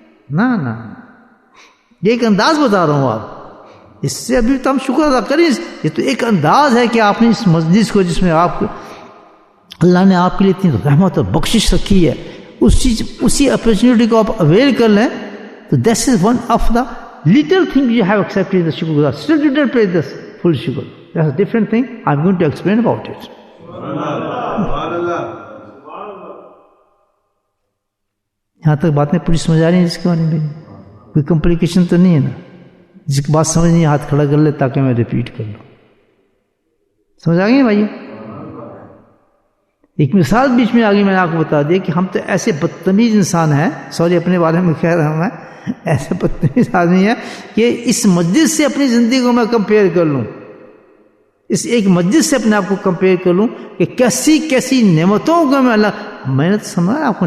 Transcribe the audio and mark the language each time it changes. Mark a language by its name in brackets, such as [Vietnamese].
[Urdu] نہ یہ ایک انداز بتا رہا ہوں آپ، اس سے ابھی تو ہم شکر ادا کریں. یہ تو ایک انداز ہے کہ آپ نے اس مجلس کو، جس میں آپ کو اللہ نے آپ کے لیے اتنی رحمت اور بخشش رکھی ہے، اسی اپرچونٹی کو آپ اویل کر لیں. [English] تو this is one of the little thing you have accepted the shukr guzar. Still you didn't pay this full shukr. That's a different thing. I'm going to explain about it. [Urdu] یہاں تک باتیں پوری سمجھ آ رہی ہیں جس کے بارے میں؟ کوئی کمپلیکیشن تو نہیں ہے نا؟ جس کی بات سمجھ نہیں ہاتھ کھڑا کر لے تاکہ میں ریپیٹ کر لوں. سمجھ آ گئی بھائی؟ ایک مثال بیچ میں آگے میں نے آپ کو بتا دیا کہ ہم تو ایسے بدتمیز انسان ہیں، سوری اپنے بارے میں کہہ رہا ہوں میں، ایسے بدتمیز آدمی ہے کہ اس مجلس سے اپنی زندگی کو میں کمپیئر کر لوں، اس ایک مجلس سے اپنے آپ کو کمپیئر کر لوں کہ کیسی کیسی نعمتوں کو میں نے تو سمجھا آپ کو.